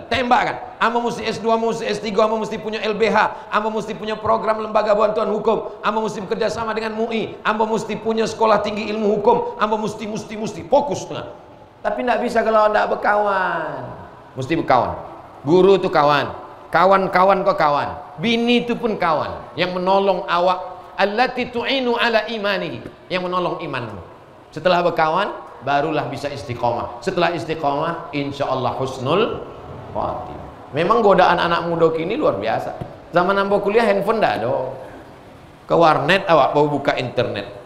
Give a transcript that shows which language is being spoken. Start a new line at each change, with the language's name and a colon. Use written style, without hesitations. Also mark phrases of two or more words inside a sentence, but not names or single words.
Indonesian: Tembakkan. Amba mesti S2, mesti S3, amba mesti punya LBH, amba mesti punya program lembaga bantuan hukum, amba mesti bekerja sama dengan MUI, amba mesti punya sekolah tinggi ilmu hukum, amba mesti fokus tengah. Tapi tidak bisa kalau tidak berkawan. Mesti berkawan. Guru itu kawan, kawan-kawan kok kawan, bini itu pun kawan yang menolong awak.
Arabic: التي تعين على إيمانه,
Indonesian: yang menolong imanmu. Setelah berkawan barulah bisa istiqomah. Setelah istiqomah
Arabic: إن شاء الله حسن الخاتمة.
Indonesian: Memang godaan anak muda kini luar biasa. Zaman ambo kuliah handphone dah ada. Ke warnet awak mau buka internet.